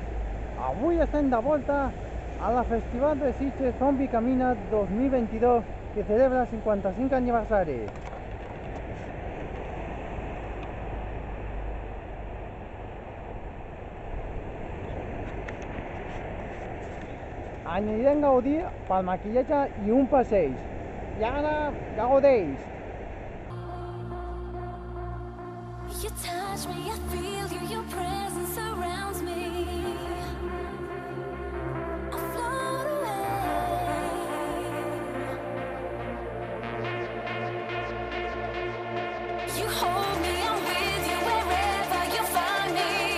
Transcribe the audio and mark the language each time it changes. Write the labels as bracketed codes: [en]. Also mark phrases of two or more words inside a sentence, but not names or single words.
[ca] Avui estem de volta a la Festival de Sitges Zombi Camina 2022 que celebra el 55 aniversari. Anirem a gaudir pel maquillatge i un passeig. I ara gaudeix! [en] You touch me, I feel you, your presence surrounds me. I float away. You hold me, I'm with you wherever you find me.